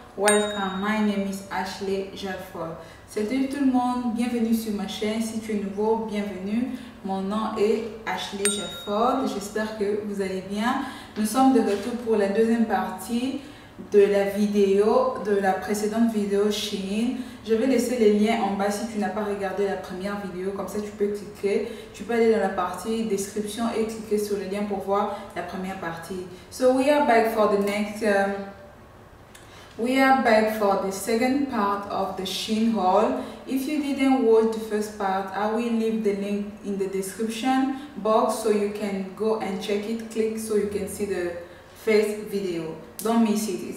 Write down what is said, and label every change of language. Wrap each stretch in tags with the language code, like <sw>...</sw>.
<en>Welcome, my name is Ashley Jalford.</en> <fr>Salut tout le monde, bienvenue sur ma chaîne. Si tu es nouveau, bienvenue. Mon nom est Ashley Jalford. J'espère que vous allez bien. Nous sommes de retour pour la deuxième partie de la vidéo, de la précédente vidéo Shein. Je vais laisser les liens en bas si tu n'as pas regardé la première vidéo, comme ça tu peux cliquer, tu peux aller dans la partie description et cliquer sur le lien pour voir la première partie.</fr> <en>So we are back for the next we are back for the second part of the Shein haul. If you didn't watch the first part, I will leave the link in the description box so you can go and check it, click so you can see the first video. Don't miss it.</en>